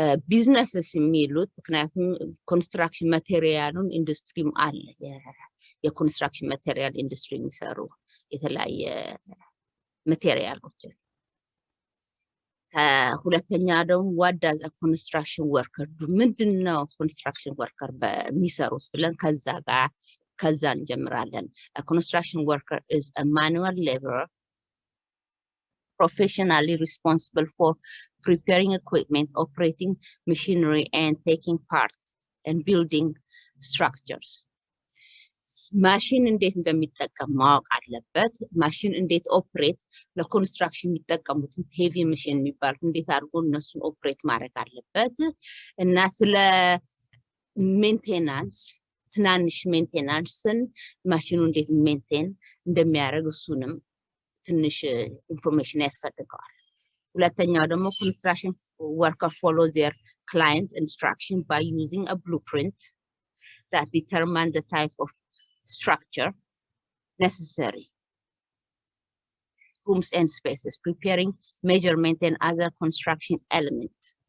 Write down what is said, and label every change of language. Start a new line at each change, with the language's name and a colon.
Amharic: ቢዝነስስ የሚሉት ምክንያቱም ኮንስትራክሽን ማቴሪያሉን ኢንዱስትሪም አለ። የኮንስትራክሽን ማቴሪያል ኢንዱስትሪ የሚሰሩ የተለያየ ማቴሪያሎችን። ሁለተኛ ደግሞ
English: what does a construction worker do?
Amharic: ምንድነው ኮንስትራክሽን ወርከር በሚሰሩት ብለን ከዛ እንጀምራለን።
English: A construction worker is a manual laborer professionally responsible for preparing equipment, operating machinery, and taking part in building structures.
Amharic: ማሽን እንዴት እንደሚጠቀም ማወቅ አለበት። ማሽን እንዴት ኦፕሬት ለኮንስትራክሽን የሚጠቀሙትን ሄቪ ማሽን የሚባሉት እንዴት አድርጎ እነሱን ኦፕሬት ማድረግ አለበት እና ስለ ሜንቴናንስ ትናንሽ ሜንቴናንስን ማሽኑ እንዴት ሜንቴን እንደሚያደርግ እሱንም ትንሽ ኢንፎርሜሽን ያስፈልገዋል። ሁለተኛው ደግሞ
English: construction worker follow their client instruction by using a blueprint that determine the type of structure necessary, rooms and spaces, preparing measurement and other construction elements.